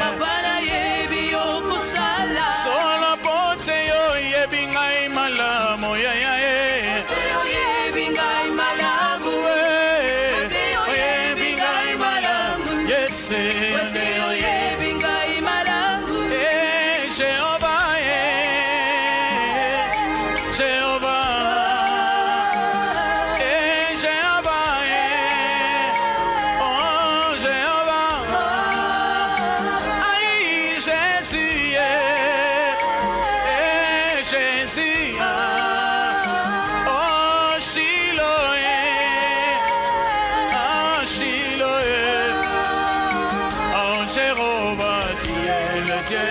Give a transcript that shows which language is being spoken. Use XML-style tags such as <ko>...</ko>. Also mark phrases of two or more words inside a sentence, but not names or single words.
<ln>Papa na yebi okosala. Solo pote yo yebi ngai malamu ya ya e. Yo yebi ngai malamu. Yo yebi ngai malamu. Yes. Yo yebi ngai malamu. Jehovah e. Jehovah. Jehovah e. Oh Jehovah. Aïe Jésus e. Jésus. Oh Shiloh e.</ln> <fr>Oh Shiloh e. Oh Jéhovah, tu es le Dieu.</fr>